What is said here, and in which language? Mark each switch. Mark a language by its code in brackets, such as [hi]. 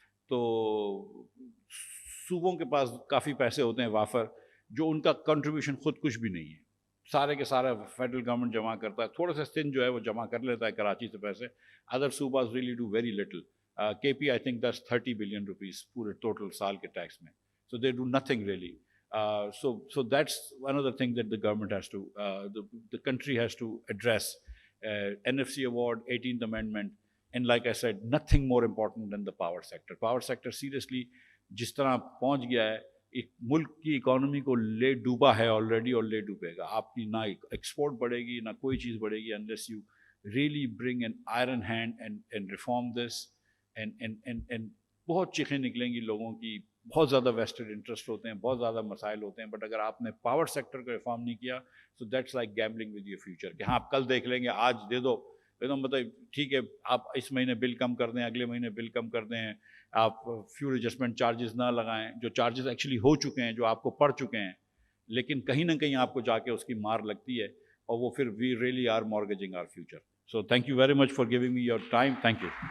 [ur] تو صوبوں کے پاس کافی پیسے ہوتے ہیں وافر، جو ان کا کنٹریبیوشن خود کچھ بھی نہیں ہے، سارے کے سارا فیڈرل گورنمنٹ جمع کرتا ہے، تھوڑا سا سندھ جو ہے وہ جمع کر لیتا ہے کراچی سے پیسے. [en] Other صوباز really do very little. KP I think this 30 billion rupees [ur] پورے ٹوٹل سال کے ٹیکس میں. [en] So they do nothing really. So that's one of the things that the government has to, the country has to address. NFC award, 18th Amendment, and like I said, nothing more important than the power sector. [ur] Power sector seriously جس طرح پہنچ گیا ہے، ایک ملک کی economy کو لے ڈوبا ہے آلریڈی اور لے ڈوبے گا. آپ کی نہ ایکسپورٹ بڑھے گی نہ کوئی چیز بڑھے گی [en] unless you really bring an iron hand and reform this. [ur] And بہت چیخیں نکلیں گی لوگوں کی، بہت زیادہ ویسٹڈ انٹرسٹ ہوتے ہیں، بہت زیادہ مسائل ہوتے ہیں، بٹ اگر آپ نے پاور سیکٹر کو ریفارم نہیں کیا [en] so that's like gambling with your future, [ur] کہ ہاں آپ کل دیکھ لیں گے، آج دے دو ایک دم مطلب ٹھیک ہے آپ اس مہینے بل کم کر دیں، اگلے مہینے بل کم کر دیں، آپ فیول ایڈجسٹمنٹ چارجز نہ لگائیں، جو چارجز ایکچولی ہو چکے ہیں، جو آپ کو پڑ چکے ہیں، لیکن کہیں نہ کہیں آپ کو جا کے اس کی مار لگتی ہے، اور وہ پھر [en] We really are mortgaging our future. So thank you very much for giving me your time. Thank you.